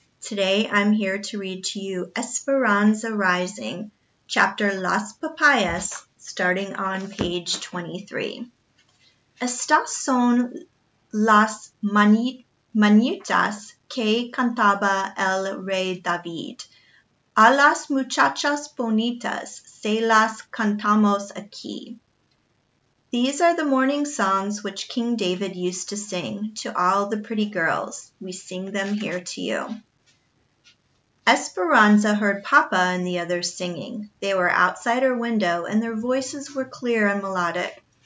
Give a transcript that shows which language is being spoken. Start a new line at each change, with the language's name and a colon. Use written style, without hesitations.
English: Today I'm here to read to you Esperanza Rising, chapter Las Papayas, starting on page 23.
Spanish: Estas son las manitas que cantaba el rey David. A las muchachas bonitas se las cantamos aquí.
English: These are the morning songs which King David used to sing to all the pretty girls. We sing them here to you. Esperanza heard Papa and the others singing. They were outside her window, and their voices were clear and melodic.